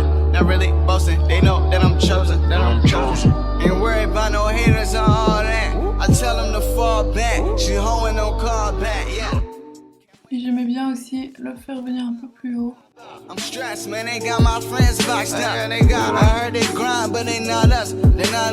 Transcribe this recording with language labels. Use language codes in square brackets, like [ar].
[en] Not really boasting, they know that I'm chosen, Ain't worried about no haters or all that. I tell them to fall back, she hoeing no call back, yeah. [fr] Et j'aimais bien aussi le faire venir un peu plus haut. [en] I'm stressed, man, they got my friends boxed up. They got, I heard they grind, but they not us. They